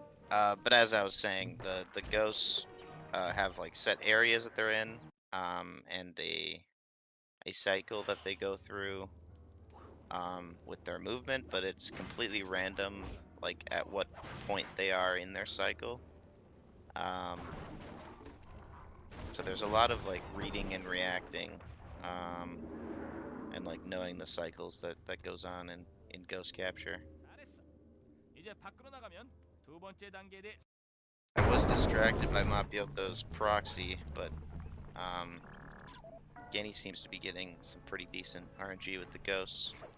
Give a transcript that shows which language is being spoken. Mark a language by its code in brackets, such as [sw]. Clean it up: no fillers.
[en] But as I was saying, the ghosts have like set areas that they're in, and a cycle that they go through with their movement, but it's completely random, like at what point they are in their cycle. So there's a lot of like reading and reacting, and and like knowing the cycles that goes on in ghost capture. [ko] 잘했어. 이제 밖으로 나가면 두 번째 단계에 대해 [en] I was distracted by Mapioto's proxy, but um, Genny seems to be getting some pretty decent RNG with the ghosts.